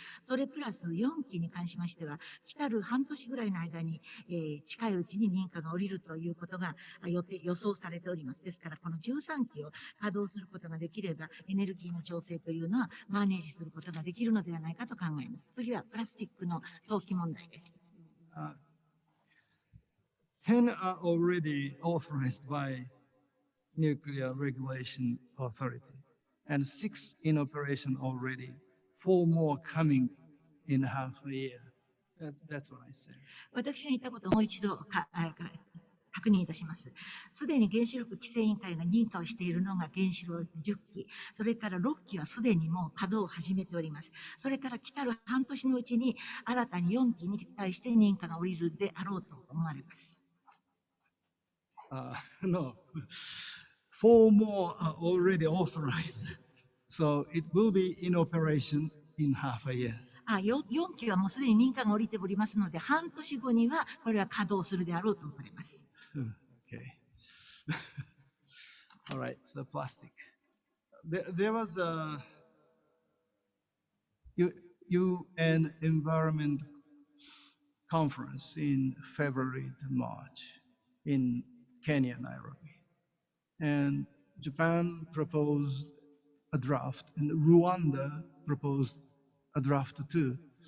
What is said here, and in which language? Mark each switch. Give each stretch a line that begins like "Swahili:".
Japanese: それプラス4基に関しましては、来たる半年ぐらいの間に、近いうちに認可が下りるということが予想されております。ですから、この13基を稼働することができれば、エネルギーの調整というのはマネージすることができるのではないかと考えます。次はプラスチックの投棄問題です。
English: 10 are already authorized by Nuclear Regulation Authority, and 6 in operation already, 4 more coming in half a year. That's what I said.
Japanese: 私が言ったことをもう一度確認いたします。すでに原子力規制委員会が認可をしているのが原子炉10基、それから6基はすでにもう稼働を始めております。それから来たる半年のうちに新たに4基に対して認可が下りるであろうと思われます。
English: No, 4 more are already authorized. So it will be in operation in half a year.
Japanese: 4基はもうすでに認可が下りておりますので、半年後にはこれは稼働するであろうと思われます。
English: Okay. All right, so plastic. There was a UN Environment Conference in February to March in Kenya, Nairobi. And Japan proposed a draft, and Rwanda proposed a draft too.